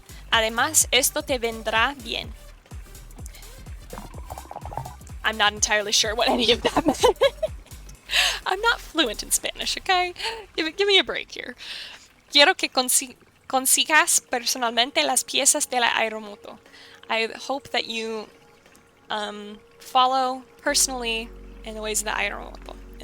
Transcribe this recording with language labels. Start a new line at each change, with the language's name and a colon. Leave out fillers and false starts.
Spanish: Además, esto te vendrá bien.
English: I'm not entirely sure what any of that meant. I'm not fluent in Spanish, okay? Give me a break here.
Spanish: Quiero que consigas personalmente las piezas de la aeromoto.
English: I hope that you follow personally in the ways of the aeromoto.